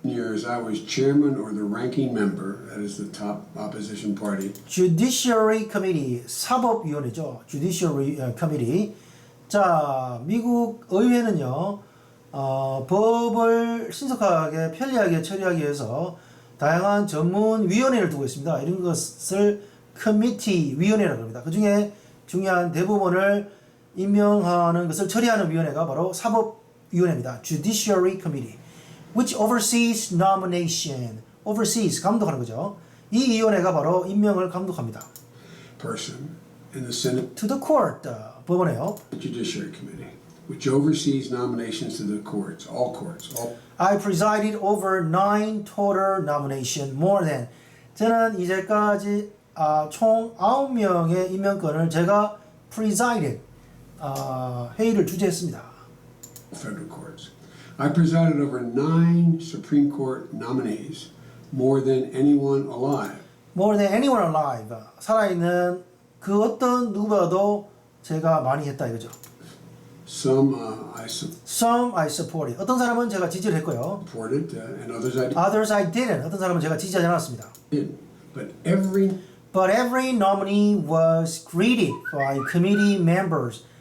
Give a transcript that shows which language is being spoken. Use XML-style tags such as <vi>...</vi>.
<en>years, I was chairman or the ranking member, that is the top opposition party, Judiciary Committee,</en> <ko>사법위원회죠.</ko> <en>Judiciary Committee.</en> <ko>자, 미국 의회는요, 법을 신속하게 편리하게 처리하기 위해서 다양한 전문 위원회를 두고 있습니다. 이런 것을 커미티 위원회라고 합니다. 그 중에 중요한 대법원을 임명하는 것을 처리하는 위원회가 바로 사법위원회입니다.</ko> <en>Judiciary Committee, which oversees nomination, oversees</en> <ko>감독하는 거죠. 이 위원회가 바로 임명을 감독합니다.</ko> <en>person in the Senate To the court,</en> <ko>법원에요.</ko> <en>Judiciary Committee, which oversees nominations to the courts, all courts, all. I presided over 9 total nomination, more than.</en> <ko>저는 이제까지 총 9명의 임명권을 제가 presided, 회의를 주재했습니다.</ko> <en>Federal courts. I presided over 9 Supreme Court nominees, more than anyone alive. More than anyone alive.</en> <ko>살아있는 그 어떤 누구보다도 제가 많이 했다 이거죠.</ko> <en>Some Some I supported.</en> <ko>어떤 사람은 제가 지지를 했고요.</ko> <en>supported, and others I Others I didn't.</en> <ko>어떤 사람은 제가 지지하지 않았습니다.</ko> <en>didn't. But every But every nominee was greeted by committee members.</en>